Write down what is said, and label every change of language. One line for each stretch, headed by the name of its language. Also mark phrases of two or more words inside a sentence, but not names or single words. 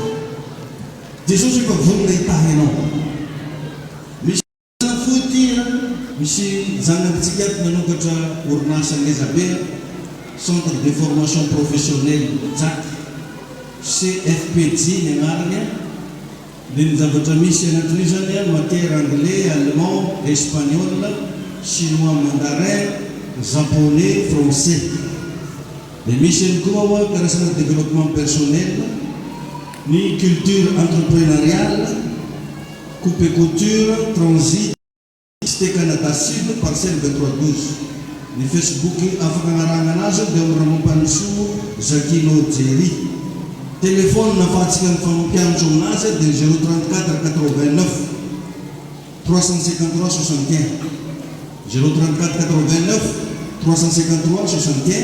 Malagasy: Jesosy efa vonona hitahy anao. Misy foty, misy zanak'psychiatre nanokatra orinasa ngeza be, Centre de Formation Professionnelle JAC, CFPJ ny agnarany. Dia ny zavatra misy anatin'io zany matière anglais, allemand, espagnol, chinois, mandarin, japonais, français. Dia misy ihany koa karazana
French: développement personnel,
Malagasy: ny
French: culture entrepreneuriale, coupe et couture,
Malagasy: transit, Cité Canada Sud, parcelle 2312. Ny Facebook afaka agnarahana anazy dia Ramopanisoa Jacquino Jerry. Téléphone nafahantsika ny fampianatra aminazy dia 034 89 353 61. 034 89 353 61.